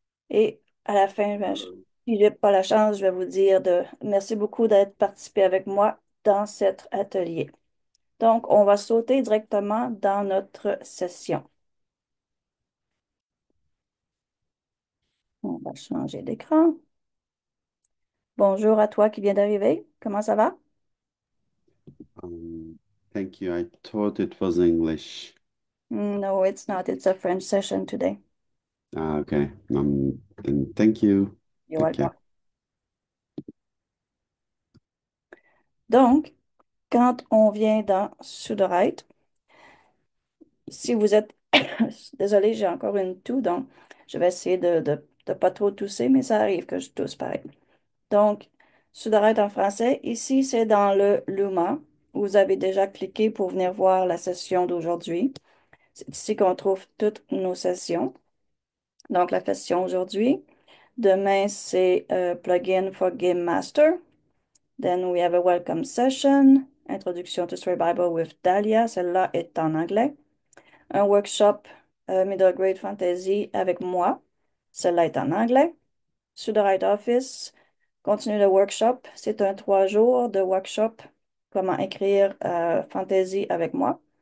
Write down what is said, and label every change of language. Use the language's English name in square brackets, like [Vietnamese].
[French] Et à la fin, ben, si je n'ai pas la chance, je vais vous dire merci beaucoup d'être participé avec moi dans cet atelier. Donc, on va sauter directement dans notre session. On va changer d'écran. Bonjour à toi qui viens d'arriver. Comment ça va? [English] Thank you. I thought it was English. No, it's not. It's a French session today. Okay. And thank you. You're Take welcome. care. [French] Donc, quand on vient dans Sudorite, si vous êtes... Désolée, j'ai encore une toux, donc je vais essayer de pas trop tousser, mais ça arrive que je tousse pareil. Donc, Sudorite en français, ici, c'est dans le Luma. Vous avez déjà cliqué pour venir voir la session d'aujourd'hui. C'est ici qu'on trouve toutes nos sessions. Donc, la session aujourd'hui. Demain, c'est Plugin for Game Master. [English] Then we have a welcome session. Introduction to Story Bible with Dahlia. [French] Celle-là est en anglais. Un workshop Middle Grade Fantasy avec moi. Celle-là est en anglais. Sudowrite Office. Continue le workshop. C'est un 3 jours de workshop. Comment écrire Fantasy avec moi.